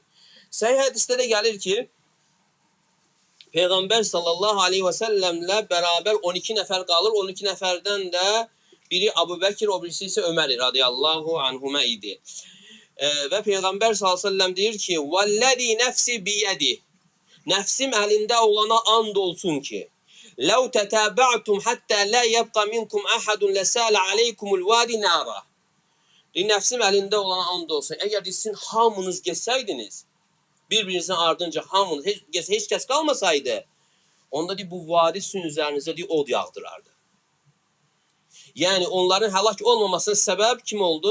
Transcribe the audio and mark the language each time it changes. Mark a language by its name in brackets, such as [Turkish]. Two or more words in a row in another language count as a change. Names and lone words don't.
[Azerbaijani] Səhih hədisdə də gəlir ki, Peyğəmbər [Arabic] صلى الله عليه وسلم [Azerbaijani] bərabər 12 nəfər qalır. 12 nəfərdən də biri Əbu Bəkir, o birisi isə Ömər [Arabic] رضي الله عنهما [Azerbaijani] idi. Və Peyğəmbər [Arabic] صلى الله عليه وسلم [Azerbaijani] deyir ki, [Arabic] "والذي نفسي بيده." [Azerbaijani] Nəfsim əlində olana and olsun ki, [Arabic] "لو تتابعتم حتى لا يبقى منكم أحد لسال عليكم الوادي نارا." [Azerbaijani] Nəfsim əlində olana and olsun. Əgər sizin hamınız geçsəydiniz, bir-birinizin ardınca hamınız, heç kəs qalmasaydı, onda bu vadi sizin üzərinizə od yağdırardı. Yəni onların həlak olmamasına səbəb kim oldu?